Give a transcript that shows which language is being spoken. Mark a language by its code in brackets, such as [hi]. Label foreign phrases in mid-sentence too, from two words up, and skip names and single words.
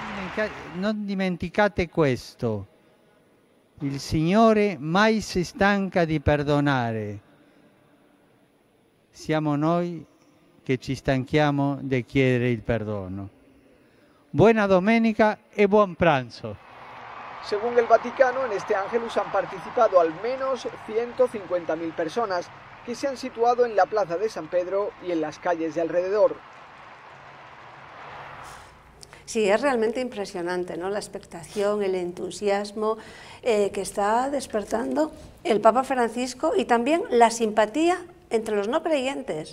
[it] non dimenticate questo, il Signore mai si stanca di perdonare, siamo noi che ci stanchiamo di chiedere il perdono. Buena domenica e buon pranzo. [es] Según el Vaticano, en este Ángelus han participado al menos 150.000 personas que se han situado en la plaza de San Pedro y en las calles de alrededor. Sí, es realmente impresionante, ¿no? La expectación, el entusiasmo que está despertando el Papa Francisco y también la simpatía entre los no creyentes.